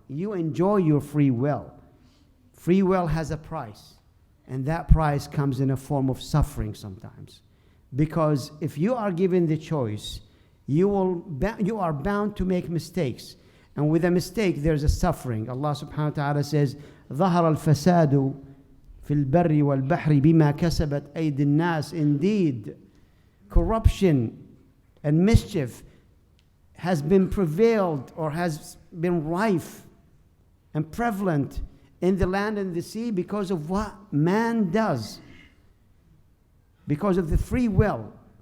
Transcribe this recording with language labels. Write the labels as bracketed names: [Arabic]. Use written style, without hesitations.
[English] You enjoy your free will. Free will has a price, and that price comes in a form of suffering sometimes. Because if you are given the choice, you are bound to make mistakes. And with a mistake, there's a suffering. Allah subhanahu wa ta'ala says, [Arabic] ظَهَرَ الْفَسَادُ فِي الْبَرِّ وَالْبَحْرِ بِمَا كَسَبَتْ أَيْدِ النَّاسِ. [English] Indeed, corruption and mischief has been prevailed or has been rife and prevalent in the land and the sea because of what man does, because of the free will.